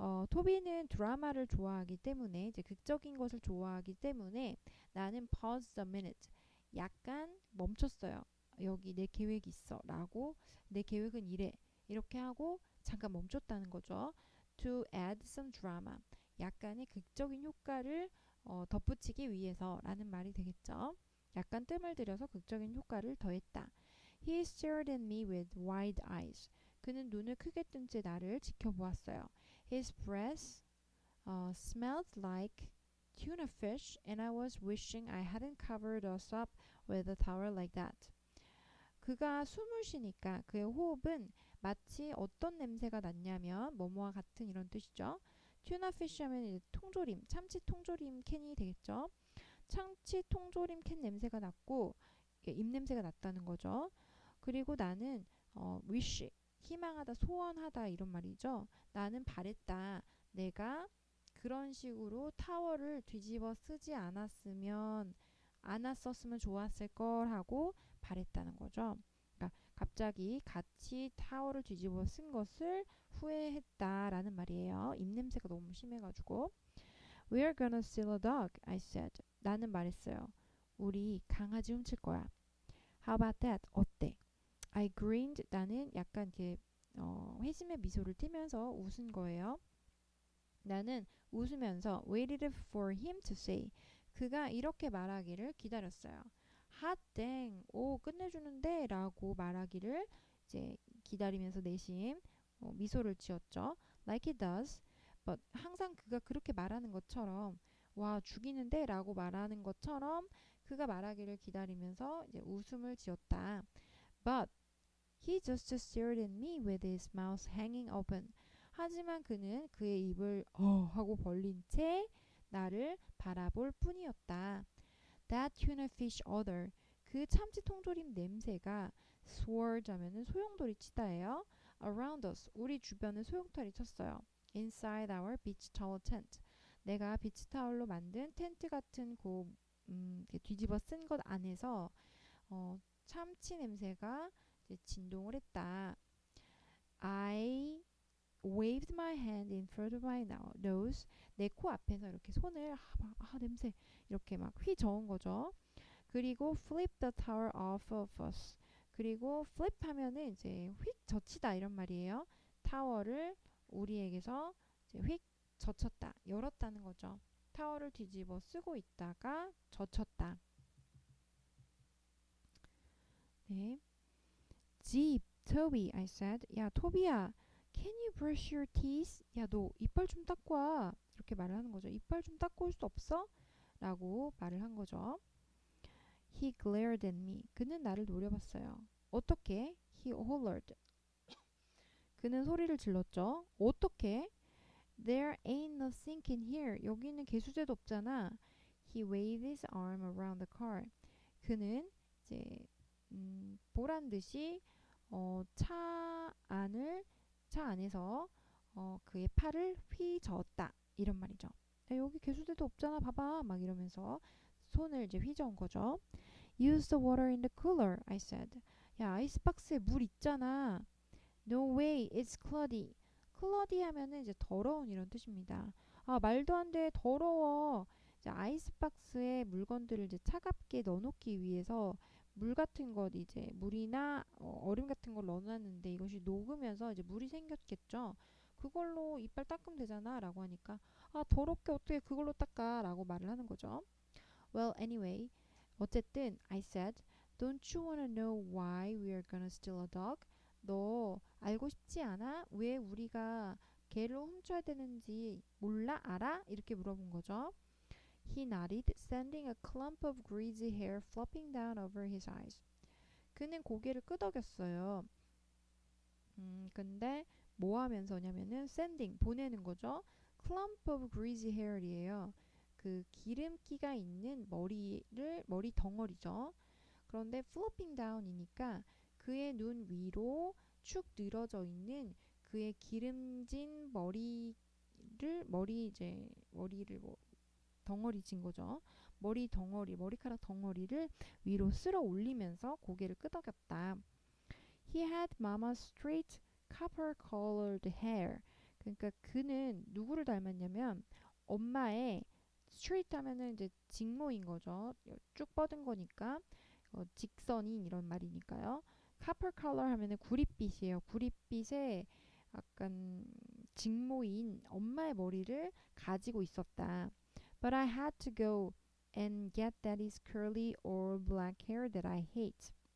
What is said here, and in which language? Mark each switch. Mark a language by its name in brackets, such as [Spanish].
[Korean] 토비는 드라마를 좋아하기 때문에 이제 극적인 것을 좋아하기 때문에 나는 [English] paused a minute. [Korean] 약간 멈췄어요. 여기 내 계획이 있어 라고 내 계획은 이래 이렇게 하고 잠깐 멈췄다는 거죠. [English] To add some drama. [Korean] 약간의 극적인 효과를 덧붙이기 위해서 라는 말이 되겠죠. 약간 뜸을 들여서 극적인 효과를 더했다. [English] He stared at me with wide eyes. [Korean] 그는 눈을 크게 뜬 채 나를 지켜보았어요. [English] His breath smelled like tuna fish and I was wishing I hadn't covered us up with a towel like that. [Korean] 그가 숨을 쉬니까 그의 호흡은 마치 어떤 냄새가 났냐면 뭐뭐와 같은 이런 뜻이죠. 튜나 피쉬 하면 이제 통조림, 참치 통조림 캔이 되겠죠. 참치 통조림 캔 냄새가 났고 입 냄새가 났다는 거죠. 그리고 나는 wish, 희망하다, 소원하다 이런 말이죠. 나는 바랬다. 내가 그런 식으로 타월을 뒤집어 쓰지 않았었으면 좋았을 걸 하고 바랬다는 거죠. 그러니까 갑자기 같이 타월을 뒤집어 쓴 것을 후회했다라는 말이에요. 입냄새가 너무 심해가지고. [English] We're gonna steal a dog, I said. [Korean] 나는 말했어요. 우리 강아지 훔칠 거야. [English] How about that? [Korean] 어때? I grinned. 나는 약간 이렇게 회심의 미소를 띠면서 웃은 거예요. 나는 웃으면서 [English] waited for him to say. [Korean] 그가 이렇게 말하기를 기다렸어요. [English] Hot dang. [Korean] 오, 끝내주는데 라고 말하기를 이제 기다리면서 내심 미소를 지었죠. [English] Like it does. [Korean] But 항상 그가 그렇게 말하는 것처럼 와, 죽이는데 라고 말하는 것처럼 그가 말하기를 기다리면서 이제 웃음을 지었다. [English] But he just stared at me with his mouth hanging open. [Korean] 하지만 그는 그의 입을 하고 벌린 채 나를 바라볼 뿐이었다. [English] That tuna fish odor. [Korean] 그 참치 통조림 냄새가 swirled 하면은 소용돌이 치다예요. [English] Around us. [Korean] 우리 주변을 소용돌이 쳤어요. [English] Inside our beach towel tent. [Korean] 내가 비치 타월로 만든 텐트 같은 이렇게 뒤집어 쓴 것 안에서 참치 냄새가 이제 진동을 했다. [English] I waved my hand in front of my nose. [Korean] 내 코 앞에서 이렇게 손을 냄새 이렇게 막 휘저은 거죠. [English] 그리고 flip the towel off of us. [Korean] 그리고 flip 하면은 이제 휙 젖히다 이런 말이에요. 타월을 우리에게서 이제 휙 젖혔다, 열었다는 거죠. 타월을 뒤집어 쓰고 있다가 젖혔다. [English] 네. Jeep, Toby, I said. [Korean] 야, 토비야, [English] can you brush your teeth? [Korean] 야, 너 이빨 좀 닦고 와. 이렇게 말을 하는 거죠. 이빨 좀 닦고 올 수 없어? 라고 말을 한 거죠. [English] He glared at me. [Korean] 그는 나를 노려봤어요. 어떻게? [English] He hollered. [Korean] 그는 소리를 질렀죠. 어떻게? [English] There ain't no sink in here. [Korean] 여기는 개수제도 없잖아. He waved his arm around the car. 그는 이제 보란 듯이 차 안에서 그의 팔을 휘저었다 이런 말이죠. 야, 여기 개수대도 없잖아. 봐봐. 막 이러면서 손을 이제 휘저은 거죠. [English] Use the water in the cooler, I said. [Korean] 야, 아이스박스에 물 있잖아. [English] No way, it's cloudy. [Korean] 클러디 하면은 이제 더러운 이런 뜻입니다. 아, 말도 안 돼. 더러워. 이제 아이스박스에 물건들을 이제 차갑게 넣어놓기 위해서 물 같은 것 이제 물이나 얼음 같은 걸 넣어놨는데 이것이 녹으면서 이제 물이 생겼겠죠. 그걸로 이빨 닦으면 되잖아 라고 하니까 아, 더럽게 어떻게 그걸로 닦아 라고 말을 하는 거죠. [English] Well, anyway. [Korean] 어쨌든 [English] I said, Don't you wanna know why we are gonna steal a dog? [Korean] 너 알고 싶지 않아? 왜 우리가 개를 훔쳐야 되는지 몰라? 알아? 이렇게 물어본 거죠. [English] He nodded, sending a clump of greasy hair flopping down over his eyes. [Korean] 그는 고개를 끄덕였어요. 근데 뭐 하면서냐면은 sending, 보내는 거죠. [English] clump of greasy hair이에요. [Korean] 그 기름기가 있는 머리 덩어리죠. 그런데 [English] flopping down [Korean] 이니까 그의 눈 위로 축 늘어져 있는 그의 기름진 머리를 뭐 덩어리 진 거죠. 머리카락 덩어리를 위로 쓸어 올리면서 고개를 끄덕였다. He had mama's straight copper-colored hair. 그러니까 그는 누구를 닮았냐면 엄마의 straight 하면은 이제 직모인 거죠. 쭉 뻗은 거니까 직선인 이런 말이니까요. copper color 하면은 구릿빛이에요. 구릿빛의 약간 직모인 엄마의 머리를 가지고 있었다. [English] But I had to go and get daddy's curly or black hair that I hate.